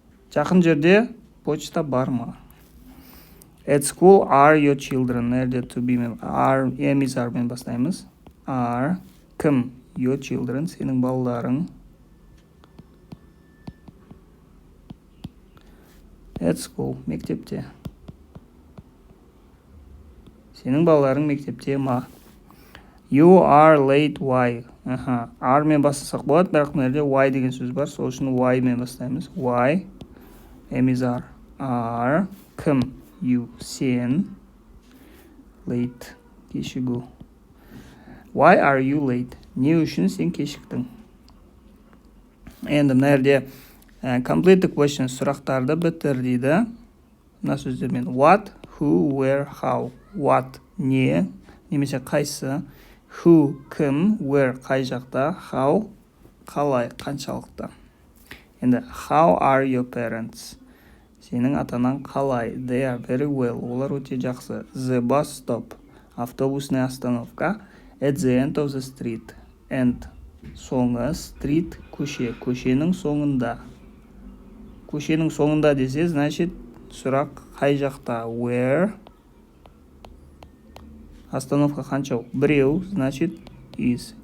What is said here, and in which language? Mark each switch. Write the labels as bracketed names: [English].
[Kazakh] Жақын жерде почта бар ма? [English] At school, are your children? Nerede to be мен are is are мен бастаймыз. [Kazakh] Are кім? Your children, сенің балаларың. [English] At school, мектепте. [Kazakh] Сенің балаларың мектепте ма? [English] You are late, why? [Kazakh] Are мен бастасақ болады, бірақ мына why деген сөз бар, сол үшін why мен бастаймыз. [English] Why is are кім? [Kazakh] You, сен. Late, кешігу. [English] Why are you late? [Kazakh] Не үшін сен кешіктің? Енді мына complete the question, сұрақтарды бітір дейді. Мына сөздермен what, who, where, how. What, не, немесе қайсы. Who, кім, where, қай жақта. How, қалай, қаншалықты. [English] Енді how are your parents? [Kazakh] Сенің атанаң қалай? [English] They are very well. [Kazakh] Олар өте жақсы. [English] The bus stop, [Russian] автобусная остановка. [English] At the end of the street. [Kazakh] End, соңы, street, көше. Көшенің соңында. Көшенің соңында десе, значит, сұрақ қай жақта? [English] Where? [Kazakh] Остановка қанша? Біреу, значит, is.